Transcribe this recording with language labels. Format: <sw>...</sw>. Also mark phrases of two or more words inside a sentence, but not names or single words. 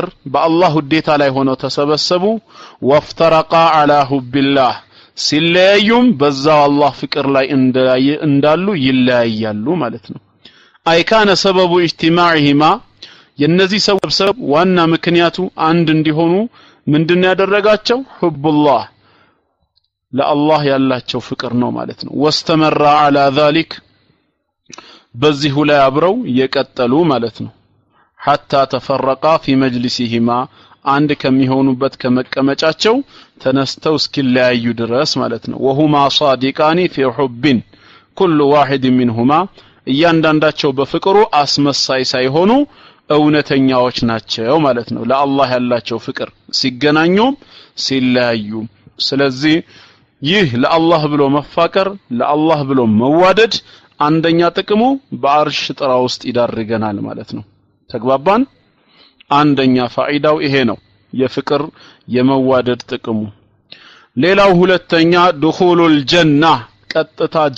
<am>በአላህ ውዴታ ላይ ሆነው ተሰበሰቡ</am> <ar>وافترقا على حب الله</ar> <am>ሲለያዩም በዛው አላህ ፍቅር ላይ እንዳሉ ይለያያሉ ማለት ነው</am> <ar>أي كان سببه اجتماعهما</ar> <am>የነዚህ ሰበብ ዋና ምክንያቱ አንድ እንዲሆኑ ምንድነው ያደረጋቸው ሑብላህ ለአላህ ያላቸው ፍቅር ነው ማለት ነው</am> <ar>واستمرا على ذلك</ar> <am>በዚህ ላይ አብረው የቀጠሉ ማለት ነው</am> <ar>حتى تفرقا في مجلسهما</ar> <am>አንድ ከሚሆኑበት ከመቀመጫቸው ተነስተው እስኪለያዩ ድረስ ማለት ነው</am> <ar>وهما صادقان في حب كل واحد منهما</ar> <am>እያንዳንዳቸው በፍቅሩ አስመሳይ ሳይሆኑ እውነተኛዎች ናቸው ማለት ነው ለአላህ ያላቸው ፍቅር ሲገናኙ ሲለያዩ ስለዚህ ይህ ለአላህ ብሎ መፋቀር ለአላህ ብሎ መዋደድ አንደኛ ጥቅሙ በአርሽ ጥራ ውስጥ ይዳርገናል ማለት ነው ተግባባን አንደኛ ፋይዳው ይሄ ነው የፍቅር የመዋደድ ጥቅሙ ሌላው ሁለተኛ</am> <ar>دخول الجنة</ar> <am>ቀጥታ</am>